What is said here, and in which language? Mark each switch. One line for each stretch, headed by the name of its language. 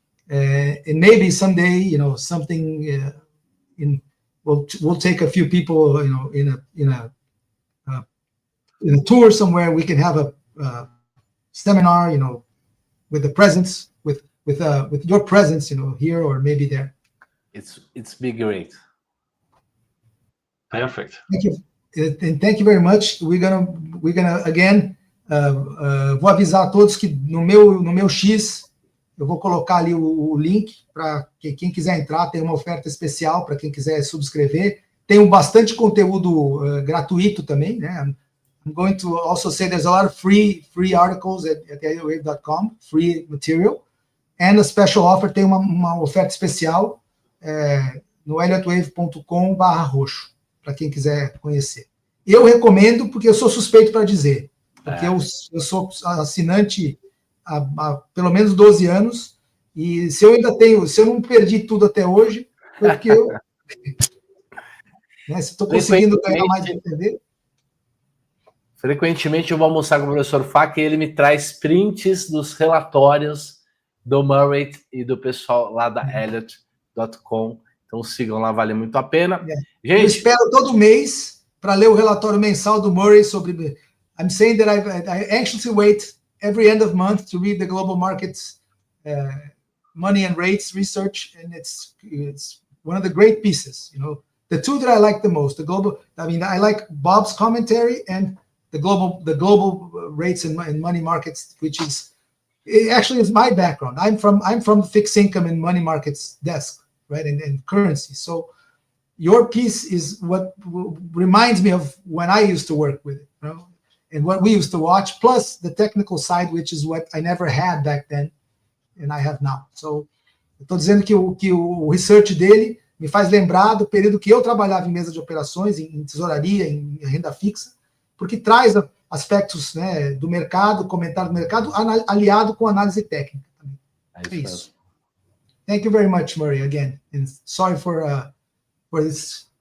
English: And maybe someday, something we'll take a few people, in a tour somewhere. We can have a seminar, with the presence, with your presence, here or maybe there. It's be great. Perfect. Thank you, and thank you very much. We're gonna again.
Portuguese: Vou avisar a todos que no meu X eu vou colocar ali o link para quem quiser entrar. Tem uma oferta especial para quem quiser subscrever. Tem bastante conteúdo gratuito também, né? I'm going to also say there's a lot of free articles at elliottwave.com, free material, and a special offer. Tem uma oferta especial no elliottwave.com/roxo, para quem quiser conhecer. Eu recomendo porque eu sou suspeito para dizer, porque eu sou assinante há pelo menos 12 anos, e se eu não perdi tudo até hoje, foi porque eu estou conseguindo ganhar mais de entender. Frequentemente eu vou almoçar com o professor Fakhoury e ele me traz prints dos relatórios do Murray e do pessoal lá da Elliott.com. Então sigam lá, vale muito a pena. Gente, eu espero todo mês para ler o relatório mensal do Murray sobre...
English: I'm saying that I anxiously wait every end of month to read the global markets money and rates research, and it's one of the great pieces. The two that I like the most, I like Bob's commentary and the global rates and money markets, which is actually is my background. I'm from fixed income and money markets desk, right, and currency. So your piece is what reminds me of when I used to work with it, and what we used to watch, plus the technical side, which is what I never had back then, and I have now.
Portuguese: So, eu estou dizendo que o research dele me faz lembrar do período que eu trabalhava em mesa de operações, em tesouraria, em renda fixa, porque traz aspectos, né, do mercado, comentário do mercado, aliado com análise técnica também. É isso.
English: Thank you very much, Murray, again, and sorry for this.